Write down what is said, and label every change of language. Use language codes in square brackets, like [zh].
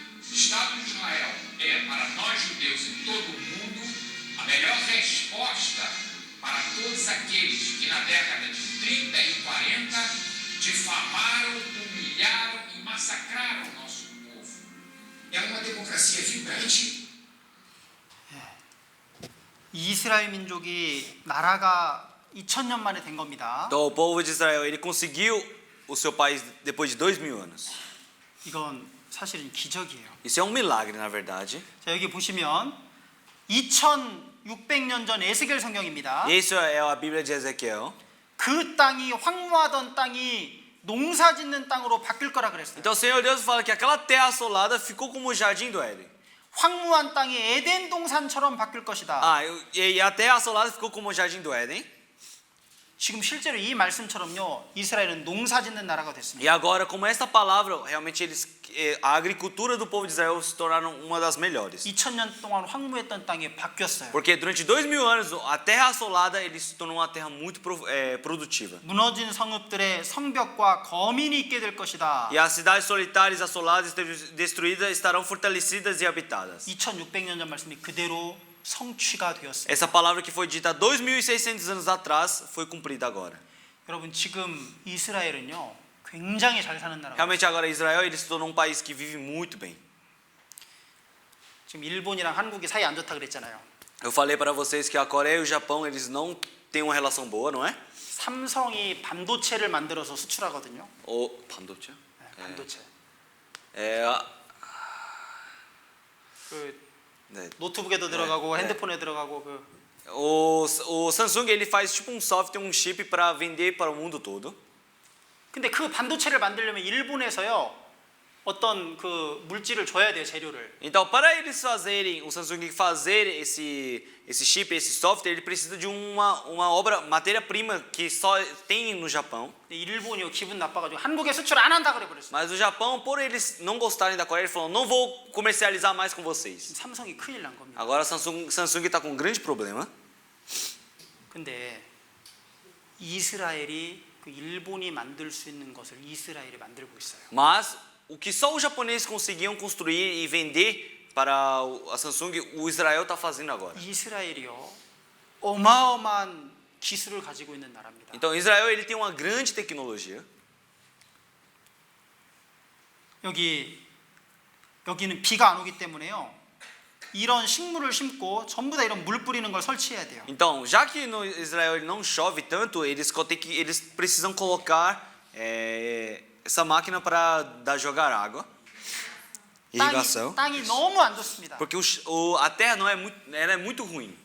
[pt] O Estado de Israel é, para nós judeus em todo o mundo, a melhor resposta para todos aqueles que na década de 30 e 40 difamaram, humilharam e massacraram o nosso povo. É uma democracia vibrante. [ko] 이스라엘 민족이 나라가 2000년 만에 된 겁니다. [pt] Então o povo de Israel, ele conseguiu o seu país depois de 2000 anos. [ko] 이건 사실은 기적이에요. [pt] Isso é um milagre, na verdade. [ko] 자, 여기 보시면 2600년 전 에스겔 성경입니다. [pt] Isso é a Bíblia de Ezequiel. [ko] 그 땅이 황무하던 땅이 농사 짓는 땅으로 바뀔 거라 그랬어요. [pt] Então o Senhor Deus fala que aquela terra assolada ficou como o jardim do Éden. [ko] 황무한 땅이 에덴 동산처럼 바뀔 것이다. [pt] E a terra assolada ficou como o jardim do Éden. [ko] 지금 실제로 이 말씀처럼요, 이스라엘은 농사 짓는 나라가 [pt] E [ko] 됐습니다. [pt] agora, como esta palavra, realmente a agricultura do povo de Israel se tornaram uma das melhores. [ko] 2000년 동안 황무했던 땅이 바뀌었어요. [pt] Porque durante 2000 anos, a terra assolada ele se tornou uma terra muito produtiva. [ko] 무너진 성읍들의 성벽과 거민이 있게 될 것이다. [pt] E as cidades solitárias, assoladas, destruídas estarão fortalecidas e habitadas. [ko] 2600년 전 말씀이 그대로 성취가 되었습니다. [pt] Essa palavra que foi dita 2600 anos atrás foi cumprida agora. [ko] 여러분, 지금 이스라엘은요, 굉장히 잘 사는 나라가. [pt] Realmente agora Israel ele se tornou um país que vive muito bem. [ko] 지금 일본이랑 한국이 사이 안 좋다 그랬잖아요. [pt] Eu falei para vocês que a Coreia e o Japão eles não têm uma relação boa, não é? [ko] 삼성이 반도체를 만들어서 수출하거든요. 반도체? 네, 반도체. 그 네. 노트북에도 들어가고 핸드폰에 들어가고 그. [pt] O Samsung ele faz tipo um software, um chip para vender para o mundo todo. [ko] 근데 그 반도체를 만들려면 일본에서요, 어떤 그 물질을 줘야 돼요, 재료를. [pt] Então, para eles fazerem, o Samsung fazer esse chip, esse software, ele precisa de uma obra, matéria-prima que só tem no Japão. [ko] 일본이 기분 나빠가지고 한국에 수출 안 한다 그래 버렸어요. [pt] Mas o Japão, por eles não gostarem da Coreia, ele falou: não vou comercializar mais com vocês. [ko] 삼성이 큰일 난 겁니다. [pt] Agora a Samsung está com um grande problema. [ko] 근데 이스라엘이 그 일본이 만들 수 있는 것을 이스라엘이 만들고 있어요. [pt] Mas o que só os japoneses conseguiam construir e vender para a Samsung, o Israel está fazendo agora. [ko] 이스라엘이요, 어마어마한 기술을 가지고 있는 나라입니다. [pt] Então Israel ele tem uma grande tecnologia. [ko] 여기는 비가 안 오기 때문에요, 이런 식물을 심고 전부 다 이런 물 뿌리는 걸 설치해야 돼요. [pt] Então, já que no Israel ele não chove tanto, eles precisam colocar essa máquina para jogar água, irrigação. [ko] 땅이 너무 안 좋습니다. [pt] Porque a terra não é muito, ela é muito ruim.